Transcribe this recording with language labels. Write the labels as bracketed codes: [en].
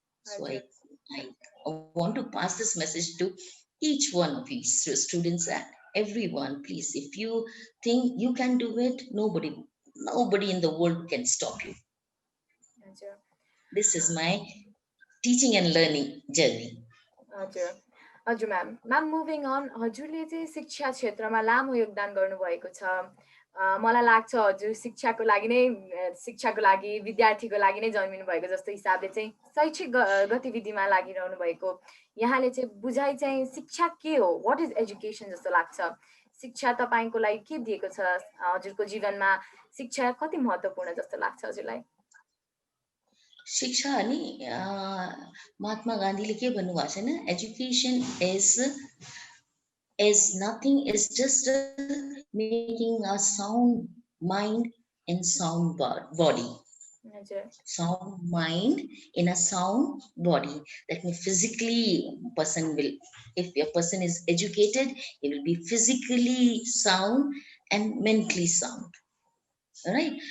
[en] So I want to pass this message to each one of you students and everyone. Please, if you think you can do it, nobody in the world can stop you. This is my teaching and learning journey. [ne] हजुर ma'am ma'am moving on, हजुरले चाहिँ शिक्षा क्षेत्रमा लामो योगदान गर्नुभएको छ। मलाई लाग्छ हजुर शिक्षाको लागि नै विद्यार्थीको लागि नै जन्मिनु भएको जस्तो हिसाबले चाहिँ शैक्षिक गतिविधिमा लागिरहनु भएको। यहाँले चाहिँ बुझाइ चाहिँ शिक्षा के हो, [en] what is education [ne] जस्तो लाग्छ? शिक्षा तपाईँको लागि के दिएको छ? हजुरको जीवनमा शिक्षा कति महत्त्वपूर्ण जस्तो लाग्छ हजुरलाई? शिक्षा नि महात्मा गान्धीले के भन्नुभएको छ नि, [en] Education is nothing, is just making a sound mind and sound body. Sound mind in a sound body. That means physically person will, if a person is educated, he will be physically sound and mentally sound. Right?